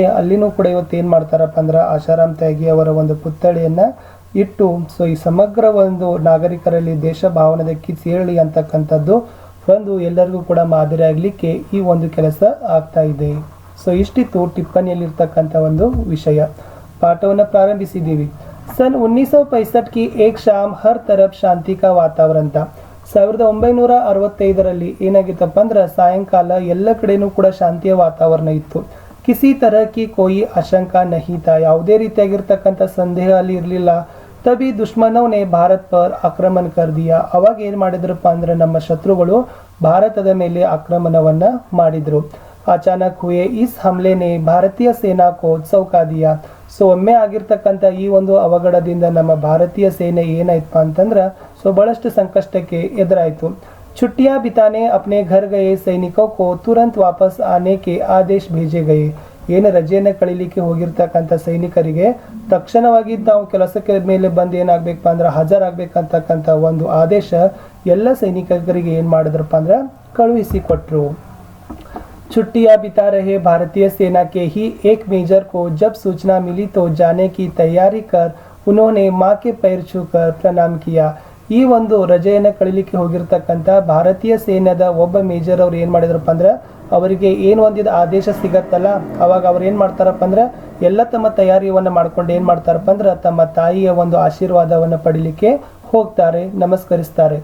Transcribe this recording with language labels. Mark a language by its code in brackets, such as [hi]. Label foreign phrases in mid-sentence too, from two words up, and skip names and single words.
[kn] ಅಲ್ಲಿನೂ ಕೂಡ ಇವತ್ತು ಏನು ಮಾಡ್ತಾರಪ್ಪ ಅಂದ್ರೆ ಆಶಾರಾಮ್ ತ್ಯಾಗಿ ಅವರ ಒಂದು ಪುತ್ಥಳಿಯನ್ನು ಇಟ್ಟು ಸೊ ಈ ಸಮಗ್ರ ಒಂದು ನಾಗರಿಕರಲ್ಲಿ ದೇಶ ಭಾವನದ ಕಿಚ್ಚೇಳಿ ಅಂತಕ್ಕಂಥದ್ದು ಒಂದು ಎಲ್ಲರಿಗೂ ಕೂಡ ಮಾದರಿ ಆಗಲಿಕ್ಕೆ ಈ ಒಂದು ಕೆಲಸ ಆಗ್ತಾ ಇದೆ. ಸೊ ಇಷ್ಟಿತ್ತು ಟಿಪ್ಪಣಿಯಲ್ಲಿರ್ತಕ್ಕಂಥ ಒಂದು ವಿಷಯ. ಪಾಠವನ್ನು ಪ್ರಾರಂಭಿಸಿದ್ದೀವಿ. [hi] सन 1965 की एक शाम हर तरफ शांति का वातावरण था. [kn] 1965ರಲ್ಲಿ ಏನಾಗಿತ್ತಪ್ಪ ಅಂದ್ರೆ ಸಾಯಂಕಾಲ ಎಲ್ಲ ಕಡೆನೂ ಕೂಡ ಶಾಂತಿಯ ವಾತಾವರಣ ಇತ್ತು. [hi] ಕಿಸಿ तरह की कोई आशंका नहीं था. [kn] ಯಾವುದೇ ರೀತಿಯಾಗಿರ್ತಕ್ಕಂಥ ಸಂದೇಹ ಅಲ್ಲಿ ಇರಲಿಲ್ಲ. [hi] तभी दुश्मनों ने भारत पर आक्रमण कर दिया. [kn] ಅವಾಗ ಏನು ಮಾಡಿದ್ರಪ್ಪ ಅಂದ್ರೆ ನಮ್ಮ ಶತ್ರುಗಳು ಭಾರತದ ಮೇಲೆ ಆಕ್ರಮಣವನ್ನ ಮಾಡಿದ್ರು. [hi] अचानक हुए इस हमले ने भारतीय सेना को चौंका दिया. [kn] ಸೊ ಒಮ್ಮೆ ಆಗಿರ್ತಕ್ಕಂಥ ಈ ಒಂದು ಅವಘಡದಿಂದ ನಮ್ಮ ಭಾರತೀಯ ಸೇನೆ ಏನಾಯ್ತಪ್ಪ ಅಂತಂದ್ರೆ ಸೊ ಬಹಳಷ್ಟು ಸಂಕಷ್ಟಕ್ಕೆ ಎದುರಾಯಿತು. [hi] छुट्टियां बिताने अपने घर गए सैनिकों को तुरंत वापस आने के आदेश भेजे गए. [kn] ಏನು ರಜೆಯನ್ನು ಕಳೀಲಿಕ್ಕೆ ಹೋಗಿರ್ತಕ್ಕಂಥ ಸೈನಿಕರಿಗೆ ತಕ್ಷಣವಾಗಿ ತಾವು ಕೆಲಸಕ್ಕೆ ಮೇಲೆ ಬಂದು ಏನಾಗಬೇಕಪ್ಪ ಅಂದ್ರೆ ಹಾಜರಾಗಬೇಕಂತಕ್ಕಂಥ ಒಂದು ಆದೇಶ ಎಲ್ಲ ಸೈನಿಕರಿಗೆ ಏನು ಮಾಡಿದ್ರಪ್ಪ ಅಂದ್ರೆ ಕಳುಹಿಸಿಕೊಟ್ರು. [hi] छुट्टियां बिता रहे भारतीय सेना के ही एक मेजर को जब सूचना मिली तो जाने की तैयारी कर उन्होंने माँ के पैर छूकर प्रणाम किया. [kn] ಈ ಒಂದು ರಜೆಯನ್ನು ಕಳೀಲಿಕ್ಕೆ ಹೋಗಿರ್ತಕ್ಕಂಥ ಭಾರತೀಯ ಸೇನೆದ ಒಬ್ಬ ಮೇಜರ್ ಅವ್ರು ಏನು ಮಾಡಿದ್ರಪ್ಪ ಅಂದ್ರೆ ಅವರಿಗೆ ಏನು ಒಂದಿದ ಆದೇಶ ಸಿಗತ್ತಲ್ಲ ಅವಾಗ ಅವ್ರು ಏನು ಮಾಡ್ತಾರಪ್ಪ ಅಂದ್ರೆ ಎಲ್ಲ ತಮ್ಮ ತಯಾರಿಯನ್ನು ಮಾಡ್ಕೊಂಡು ಏನು ಮಾಡ್ತಾರಪ್ಪ ಅಂದ್ರೆ ತಮ್ಮ ತಾಯಿಯ ಒಂದು ಆಶೀರ್ವಾದವನ್ನು ಪಡಿಲಿಕ್ಕೆ ಹೋಗ್ತಾರೆ, ನಮಸ್ಕರಿಸ್ತಾರೆ.